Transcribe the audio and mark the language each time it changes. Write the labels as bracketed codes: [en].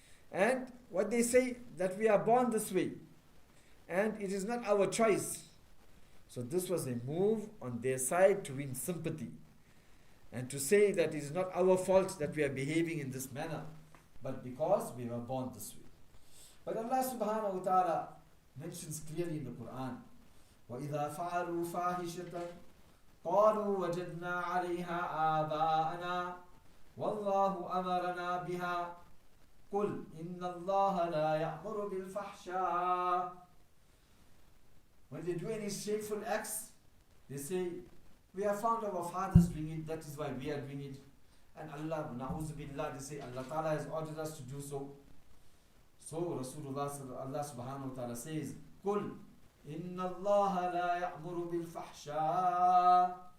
[en] And what they say, that we are born this way, and it is not our choice. So this was a move on their side to win sympathy, and to say that it is not our fault that we are behaving in this manner, but because we were born this way. But Allah subhanahu wa ta'ala mentions clearly in the Quran, [ar] وَإِذَا فَعَلُوا فَاحِشَةً قَالُوا وَجَدْنَا عَلَيْهَا آبَاءَنَا وَاللَّهُ أَمَرَنَا بِهَا قُلْ إِنَّ اللَّهَ لَا يَأْمُرُ بِالْفَحْشَاءِ. [en] When they do any shameful acts, they say, we have found our fathers doing it, that is why we are doing it. And Allah, na'udhu billah, they say, Allah Ta'ala has ordered us to do so. So Rasulullah, Allah subhanahu wa ta'ala says, [ar] قُلْ إِنَّ اللَّهَ لَا يَأْمُرُ بِالْفَحْشَاءِ.